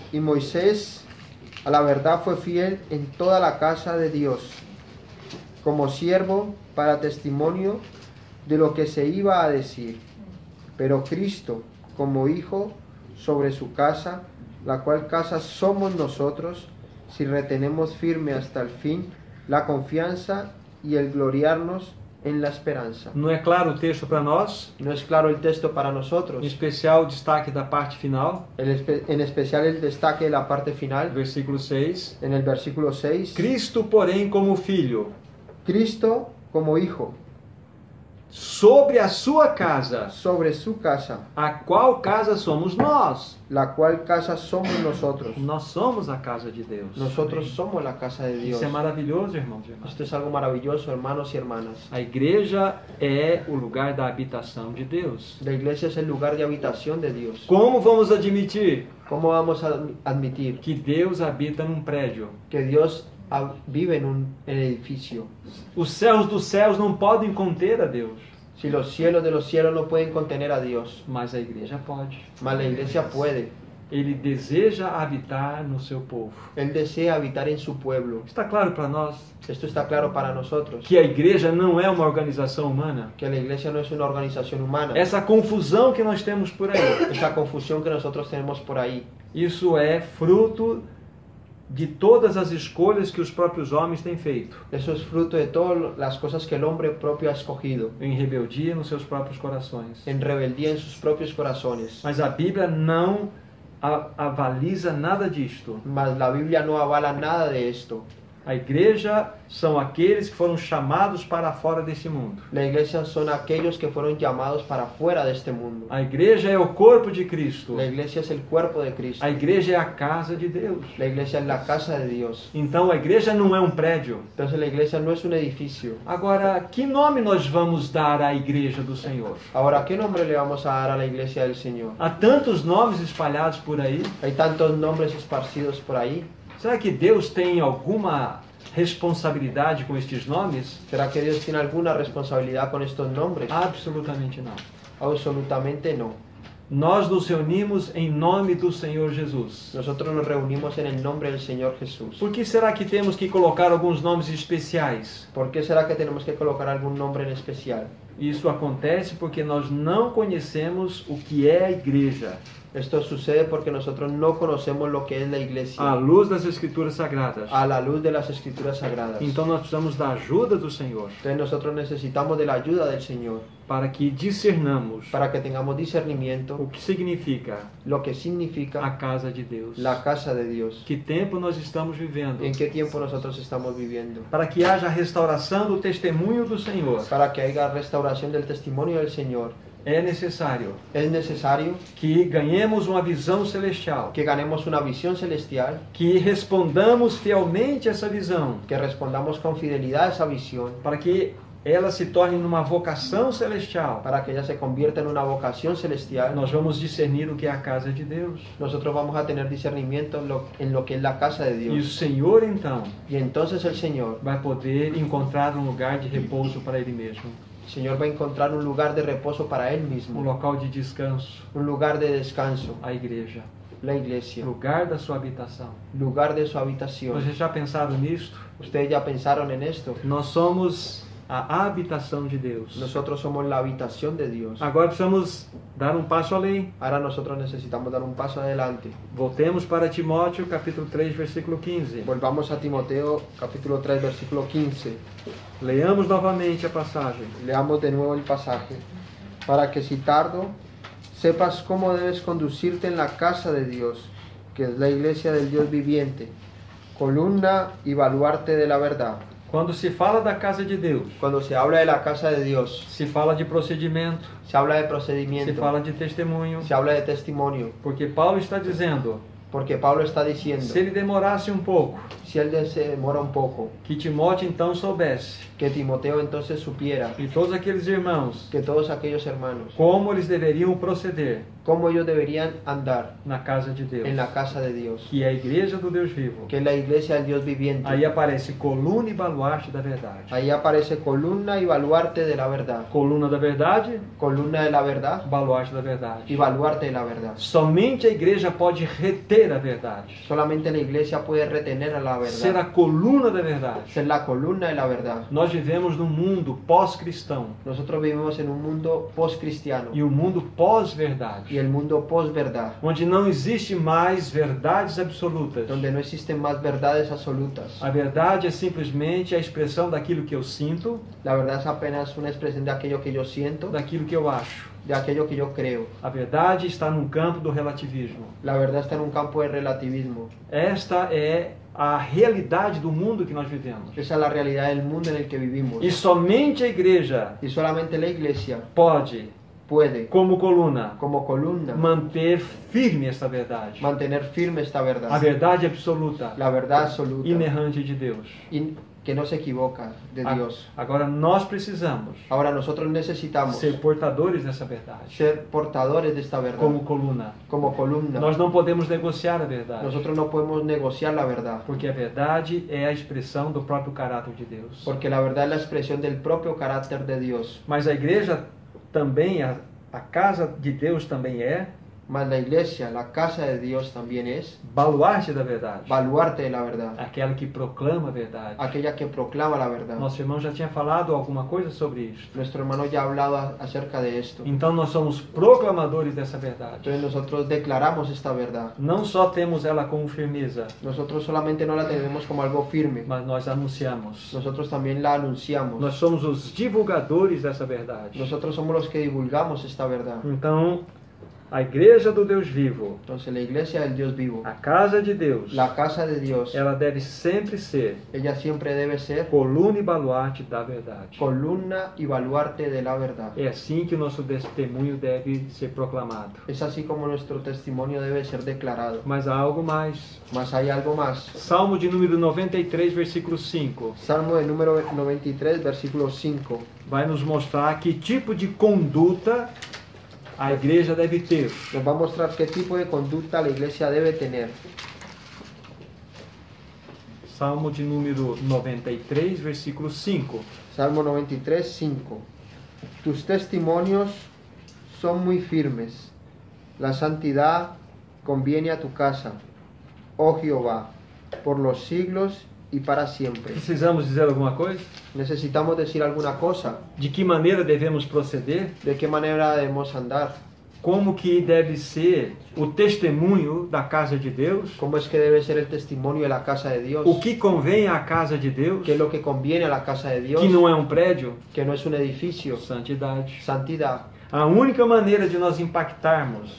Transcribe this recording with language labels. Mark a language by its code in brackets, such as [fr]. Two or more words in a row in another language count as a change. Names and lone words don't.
[es] Y Moisés a la verdad fue fiel en toda la casa de Dios, como siervo para testimonio de lo que se iba a decir. Pero Cristo como hijo sobre su casa, la cual casa somos nosotros, si retenemos firme hasta el fin la confianza y el gloriarnos en la esperanza. [pt] Não é claro o texto para nós? [es] No es claro el texto para [pt] Em [es] nosotros, [pt] especial, o destaque da parte final, [es] en especial el destaque de la parte final, [pt] versículo 6. [es] en el versículo 6. [pt] Cristo, porém, como filho, [es] Cristo como hijo [pt] sobre a sua casa, [es] sobre su casa, [pt] a qual casa somos nós? [es] la cual casa somos nosotros. [pt] Nós somos a casa de Deus. [es] Nosotros somos la casa de Dios. [pt] Isso é maravilhoso, irmãos e irmãs. [es] Esto es algo maravilloso, hermanos y hermanas. [pt] A igreja é o lugar da habitação de Deus. [es] La iglesia es el lugar de habitación de Dios. [pt] Como vamos admitir [es] ¿Cómo vamos a admitir [pt] que Deus habita num prédio? [es] que Dios vive en un edificio? [pt] Os céus dos céus não podem conter a Deus, [es] Si los cielos de los cielos no pueden contener a Dios, [pt] mas a igreja pode. [es] mas la iglesia puede. [pt] Ele deseja habitar no seu povo. [es] Él desea habitar en su pueblo. [pt] Está claro para nós [es] Esto está claro para nosotros, [pt] que a igreja não é uma organização humana? [es] que la iglesia no es una organización humana. [pt] Essa confusão que nós temos por aí, [es] Esa confusión que nosotros tenemos por ahí, [pt] isso é fruto de todas as escolhas que os próprios homens têm feito, [es] eso es fruto de todas las cosas que el hombre propio ha escogido, [pt] em rebeldia nos seus próprios corações. [es] en rebeldía en sus propios corazones. [pt] Mas a Bíblia não avaliza nada disto. [es] Mas la Biblia no avala nada de esto. [pt] A igreja são aqueles que foram chamados para fora desse mundo. [es] La iglesia son aquellos que fueron llamados para fuera de este mundo. [pt] A igreja é o corpo de Cristo. [es] La iglesia es el cuerpo de Cristo. [pt] A igreja é a casa de Deus. [es] La iglesia es la casa de Dios. [pt] Então a igreja não é um prédio. [es] Entonces la iglesia no es un edificio. [pt] Agora, que nome nós vamos dar à igreja do Senhor? [es] Ahora, ¿qué nombre le vamos a dar a la iglesia del Señor? [pt] Há tantos nomes espalhados por aí. [es] Hay tantos nombres esparcidos por ahí. [pt] Será que Deus tem alguma responsabilidade com estes nomes? [es] ¿Será que Dios tiene alguna responsabilidad con estos nombres? [pt] Absolutamente não. [es] Absolutamente no. [pt] Nós nos reunimos em nome do Senhor Jesus. [es] Nosotros nos reunimos en el nombre del Señor Jesús. [pt] Por que será que temos que colocar alguns nomes especiais? [es] ¿Por qué será que tenemos que colocar algún nombre en especial? [pt] Isso acontece porque nós não conhecemos o que é a igreja, [es] Esto sucede porque nosotros no conocemos lo que es la iglesia [pt] à luz das Escrituras Sagradas. [es] a la luz de las Escrituras Sagradas. [pt] Então nós precisamos da ajuda do Senhor [es] Entonces nosotros necesitamos de la ayuda del Señor [pt] para que discernamos [es] para que tengamos discernimiento [pt] o que significa [es] lo que [pt] a [es] significa [pt] casa de Deus. [es] la casa de Dios. [pt] Que tempo nós estamos vivendo? [es] ¿En qué tiempo nosotros estamos viviendo? [pt] Para que haja restauração do testemunho do Senhor, [es] Para que haya restauración del testimonio del Señor, [pt] é necessário [es] es necesario [pt] que ganhemos uma visão celestial, [es] que ganemos una visión celestial, [pt] que respondamos fielmente a essa visão, [es] que respondamos con fidelidad a esa visión, [pt] para que ela se torne numa vocação celestial, [es] para que ella se convierta en una vocación celestial, [pt] nós vamos discernir o que é a casa de Deus. [es] nosotros vamos a tener discernimiento en lo que es la casa de [pt] E o [es] Dios. [pt] Senhor, então, [es] Y entonces el Señor [pt] vai encontrar um lugar de repouso para Ele mesmo, [es] va a encontrar un lugar de reposo para Él [pt] um [es] mismo, [pt] local de descanso, [es] un lugar de descanso, [pt] a igreja, [es] la iglesia, [pt] lugar da sua habitação. [es] lugar de su habitación. [pt] Vocês já pensaram nisto? [es] ¿Ustedes ya pensaron en esto? [pt] Nós somos a habitação de Deus. [es] Nosotros somos la habitación de Dios. [pt] Agora precisamos dar um passo além. [es] Ahora nosotros necesitamos dar un paso adelante. [pt] Voltemos para Timóteo, capítulo 3, versículo 15. [es] Volvamos a Timoteo capítulo 3 versículo 15. [pt] Leamos novamente a passagem. [es] Leamos de nuevo el pasaje. Para que si tardo, sepas cómo debes conducirte en la casa de Dios, que es la iglesia del Dios viviente, columna y baluarte de la verdad. [pt] Quando se fala da casa de Deus, [es] Cuando se habla de la casa de Dios, [pt] se fala de procedimento, [es] se habla de [pt] se [es] procedimiento, [pt] fala de testemunho, [es] se habla de testimonio, [pt] porque Paulo está dizendo, [es] porque Pablo está diciendo, [pt] se ele demorasse um pouco, [es] si él se demora un poco, [pt] que Timóteo então soubesse, [es] que Timoteo entonces supiera, [pt] e todos aqueles irmãos, [es] que todos aquellos hermanos, [pt] como eles deveriam proceder [es] cómo ellos deberían andar [pt] na casa de Deus, [es] en la casa de Dios, [pt] que é a igreja do Deus vivo. [es] que es la iglesia del Dios viviente. [pt] Aí aparece coluna e baluarte da verdade. [es] Ahí aparece columna y baluarte de la verdad. [pt] Coluna da verdade, [es] Columna de la verdad [pt] baluarte da [es] y [pt] verdade. [es] baluarte de la verdad. [pt] Somente a igreja pode reter a verdade, [es] Solamente la iglesia puede retener a la [pt] ser [es] verdad, [pt] a coluna da verdade. [es] ser la columna de la verdad. [pt] Nós vivemos num mundo pós-cristão [es] Nosotros vivimos en un mundo post-cristiano [pt] e um mundo pós-verdade, [es] y el mundo post-verdad, [pt] onde não existe mais verdades absolutas. [es] donde no existen más verdades absolutas. [pt] A verdade é simplesmente a expressão daquilo que eu sinto, [es] La verdad es apenas una expresión de aquello que yo siento, [pt] daquilo que eu acho. [es] de aquello que yo creo. [pt] A verdade está num campo do relativismo. [es] La verdad está en un campo de relativismo. [pt] Esta é a realidade do mundo que nós vivemos. [es] Esa es la realidad del mundo en el que vivimos. [pt] E somente a igreja [es] Y solamente la iglesia [pt] pode, [es] puede, [pt] como coluna, [es] como columna, [pt] manter firme esta verdade. [es] mantener firme esta [pt] A [es] verdad, [pt] verdade absoluta, [es] la verdad absoluta, [pt] inerrante de Deus. [es] que no se equivoca de Dios. [pt] Agora nós precisamos [es] Ahora nosotros necesitamos [pt] ser portadores dessa verdade, [es] ser portadores de esta verdad, [pt] como coluna. [es] como columna. [pt] Nós não podemos negociar a verdade, [es] Nosotros no podemos negociar la verdad, [pt] porque a verdade é a expressão do próprio caráter de Deus. [es] porque la verdad es la expresión del propio carácter de Dios. [pt] Mas a igreja também, a casa de Deus também é [es] Mas la iglesia, la casa de Dios también es [pt] baluarte da verdade, [es] baluarte de la verdad, [pt] aquela que proclama a verdade. [es] aquella que proclama la verdad. [pt] Nosso irmão já tinha falado alguma coisa sobre isto. [es] Nuestro hermano ya ha hablado acerca de esto. [pt] Então nós somos proclamadores dessa verdade. [es] Entonces nosotros declaramos esta verdad. [pt] Não só temos ela como firmeza, [es] Nosotros solamente no la tenemos como algo firme, [pt] mas nós anunciamos. [es] nosotros también la anunciamos. [pt] Nós somos os divulgadores dessa verdade. [es] Nosotros somos los que divulgamos esta verdad. [pt] Então, a igreja do Deus vivo, [es] Entonces la iglesia del Dios vivo, [pt] a casa de Deus, [es] la casa de Dios, [pt] ela deve sempre ser [es] ella siempre debe ser [pt] coluna e baluarte da verdade. [es] columna y baluarte de la verdad. [pt] É assim que o nosso testemunho deve ser proclamado. [es] Es así como nuestro testimonio debe ser declarado. [pt] Mas há algo mais. [es] Mas hay algo más. [pt] Salmo de número 93, versículo 5, [es] Salmo de número 93, versículo 5. [pt] vai nos mostrar que tipo de conduta a igreja deve ter. [es] Nos va a mostrar qué tipo de conducta la iglesia debe tener. [pt] Salmo de número 93, versículo 5. [es] Salmo 93, 5. Tus testimonios son muy firmes. La santidad conviene a tu casa, oh Jehová, por los siglos y para siempre. [pt] Precisamos dizer alguma coisa? [es] Necesitamos decir alguna cosa. [pt] De que maneira devemos proceder? [es] ¿De qué manera debemos andar? [pt] Como que deve ser o testemunho da casa de Deus? [es] ¿Cómo es que debe ser el testimonio de la casa de Dios? [pt] O que convém à casa de Deus? [es] ¿Qué es lo que conviene a la casa de Dios? [pt] Que não é um prédio? [es] Que no es un edificio. [pt] Santidade. [es] Santidad. [pt] A única maneira de nós impactarmos,